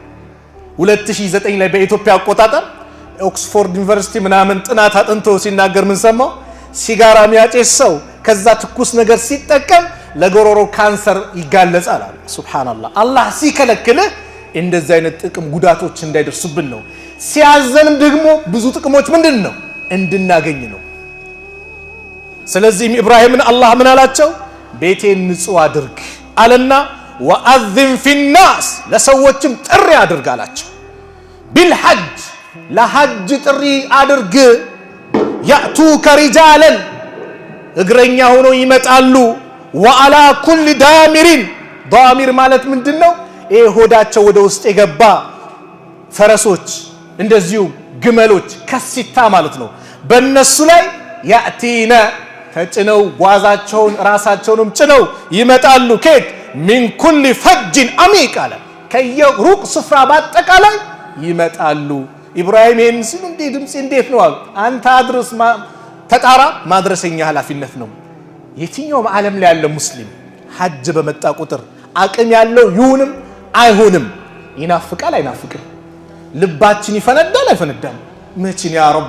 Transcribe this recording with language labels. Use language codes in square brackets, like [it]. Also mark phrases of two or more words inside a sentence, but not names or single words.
[am] 2009 ላይ በኢትዮጵያ አቆጣጠር ኦክስፎርድ ዩኒቨርሲቲ ምናምን ጥናት አጥንቶ ሲናገር ምን ሰማው ሲጋራ የሚያጨስ ሰው ከዛ ትኩስ ነገር ሲጠቀም ለጎሮሮ ካንሰር ይጋለጻል አለ ሱብሃንአላህ አላህ ሲከለክልህ እንደዚህ አይነት ጥቅም ጉዳቶች እንዳይደርሱብን ነው ሲያዘንም ደግሞ ብዙ ጥቅሞች ምንድነው እንድናገኝ ነው ስለዚህ ኢብራሂምን አላህ ምን አላቸው ቤቴን ንጹህ አድርግ አለና [ar] ወአذن في الناس [am] ለሰዎችም ጥሪ አድርግ አላቸው بالحج ለሐጅ ጥሪ አድርግ [ar] يأتوك رجالا [am] እግረኛ ሆኖ ይመጣሉ [ar] وعلى كل دامر ضامر [am] ማለት ምንድነው ይሄ ሆዳቸው ወደ ውስጥ የገባ ፈረሶች እንደዚሁ ግመሎች ከሲታ ማለት ነው በእነሱ ላይ ያቲና ተጭነው ጓዛቸውን ራሳቸውንም ጭነው ይመጣሉ ከት [ar] من كل فج عميق [am] አለ ከየሩቅ ስፍራ ባጠቃላይ ይመጣሉ ኢብራሂም ይሄን ሲሉ እንዴ ድምጽ እንዴት ነው አንተ አድርስ ተጣራ ማድረሰኛ ኃላፊነት ነው የትኛውም ዓለም ላይ ያለ ሙስሊም ሐጅ በመጣ ቁጥር አቅም ያለው ይሁንም አይሆንም ይናፍቃል አይናፍቅም ልባችን ይፈነዳል አይፈነዳም መቼን [ar] يا رب